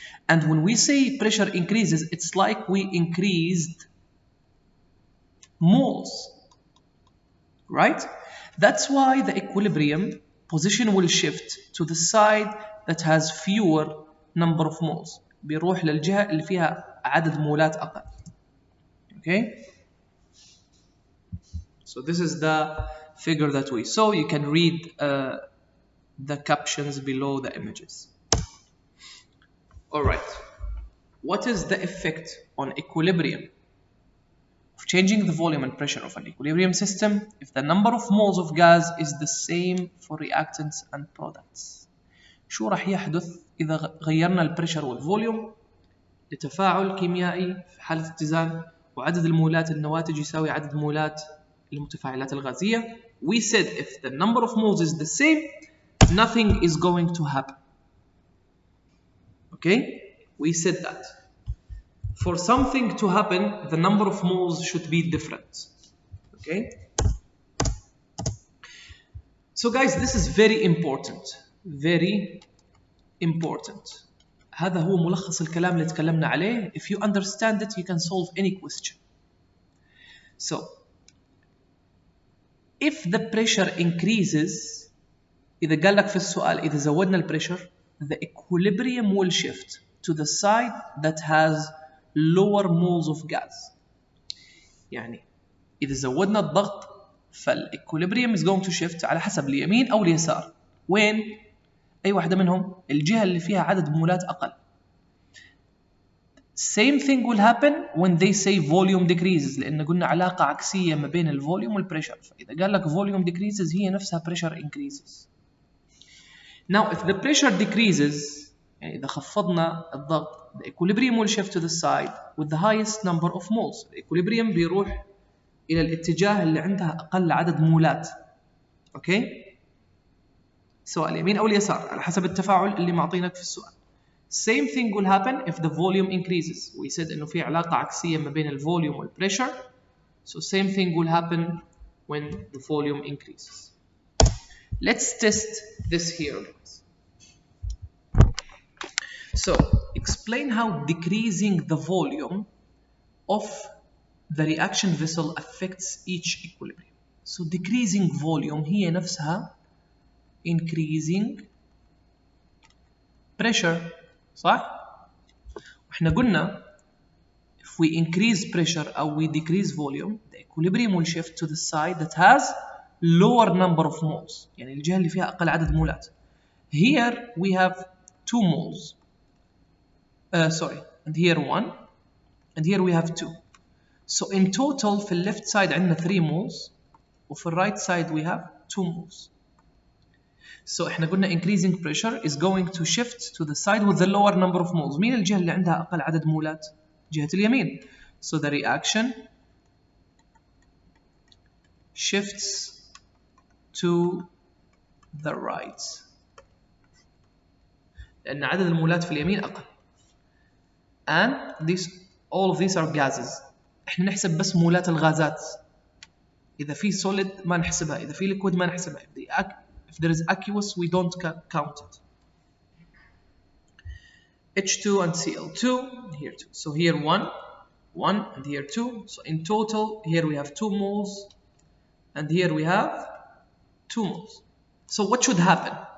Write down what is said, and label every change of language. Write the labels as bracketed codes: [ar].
[en] And when we say pressure increases, it's like we increased moles, right? That's why the equilibrium position will shift to the side that has fewer number of moles. [ar] بيروح للجهة اللي فيها عدد مولات أقل. [en] Okay? So this is the figure that we saw. You can read the captions below the images. Alright. What is the effect on equilibrium of changing the volume and pressure of an equilibrium system if the number of moles of gas is the same for reactants and products? [ar] شو راح يحدث إذا غيرنا البريشر والفوليوم لتفاعل كيميائي في حالة اتزان وعدد المولات النواتج يساوي عدد مولات المتفاعلات الغازية? [en] We said if the number of moles is the same, nothing is going to happen. Okay? We said that. For something to happen, the number of moles should be different. Okay? So guys, this is very important. Very important. [ar] هذا هو ملخص الكلام اللي تكلمنا عليه. [en] If you understand it, you can solve any question. So, if the pressure increases, [ar] إذا قال لك في السؤال إذا زودنا البريشر, [en] the equilibrium will shift to the side that has lower moles of gas. [ar] يعني إذا زودنا الضغط فالإكوليبريم [en] is going to shift [ar] على حسب اليمين أو اليسار. وين؟ أي واحدة منهم؟ الجهة اللي فيها عدد مولات أقل. [en] Same thing will happen when they say volume decreases [ar] لأن قلنا علاقة عكسية ما بين الفوليوم والبريشر. فإذا قال لك [en] volume decreases [ar] هي نفسها [en] pressure increases. Now if the pressure decreases [ar] يعني إذا خفضنا الضغط [en] the equilibrium will shift to the side with the highest number of moles. [ar] الإكوليبريم بيروح إلى الاتجاه اللي عندها أقل عدد مولات. أوكي؟ سواء اليمين أو اليسار على حسب التفاعل اللي معطينك في السؤال. [en] Same thing will happen if the volume increases. We said [ar] إنه في علاقة عكسية ما بين الفوليوم والبريشر. [en] So same thing will happen when the volume increases. Let's test this here, guys. So explain how decreasing the volume of the reaction vessel affects each equilibrium. So decreasing volume [ar] هي نفسها [en] increasing pressure. [ar] صح؟ وإحنا قلنا [en] if we increase pressure أو we decrease volume the equilibrium will shift to the side that has lower number of moles. [ar] يعني الجهة اللي فيها أقل عدد مولات. [en] Here we have 2 moles. And here 1 and here we have 2. So in total [ar] في ال [en] left side [ar] عندنا [en] 3 moles [ar] وفي ال [en] right side we have 2 moles. So [ar] احنا قلنا [en] increasing pressure is going to shift to the side with the lower number of moles. [ar] مين الجهة اللي عندها أقل عدد مولات؟ جهة اليمين. [en] So the reaction shifts to the right. [ar] لأن عدد المولات في اليمين أقل. [en] And all of these are gases. [ar] احنا نحسب بس مولات الغازات. إذا في solid ما نحسبها، إذا في liquid ما نحسبها. [en] If there is aqueous we don't count it. H2 and Cl2, here 2. So here 1 and here 2. So in total here we have 2 moles and here we have 2 moles. So what should happen?